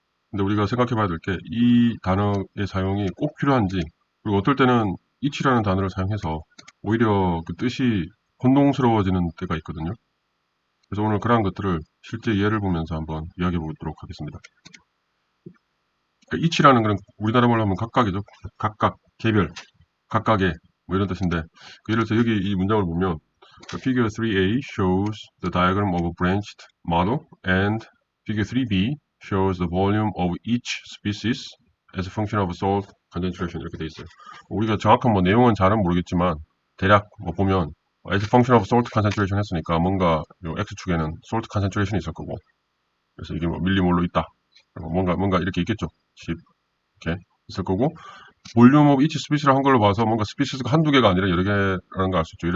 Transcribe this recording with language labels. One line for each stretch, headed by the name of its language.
Korean: 근데 우리가 생각해 봐야 될 게 이 단어의 사용이 꼭 필요한지 그리고 어떨 때는 이치라는 단어를 사용해서 오히려 그 뜻이 혼동스러워지는 때가 있거든요. 그래서 오늘 그러한 것들을 실제 예를 보면서 한번 이야기해 보도록 하겠습니다. 그러니까 이치라는 건 우리나라 말로 하면 각각이죠. 각각, 개별, 각각의 뭐 이런 뜻인데 그 예를 들어서 여기 이 문장을 보면
English: Figure 3a shows the diagram of a branched model and Figure 3b shows the volume of each species as a function of salt concentration
Korean: 이렇게 돼 있어요. 우리가 정확한 뭐 내용은 잘은 모르겠지만 대략 뭐 보면
English: as a function of salt concentration
Korean: 했으니까 뭔가 요 x축에는
English: salt concentration
Korean: 이 있을 거고 그래서 이게 뭐 밀리몰로 있다. 뭔가 이렇게 있겠죠. 10 이렇게 있을 거고 볼륨 오브 이치 스피시를 한 걸로 봐서 뭔가 스피시스가 한두 개가 아니라 여러 개라는 걸 알 수 있죠.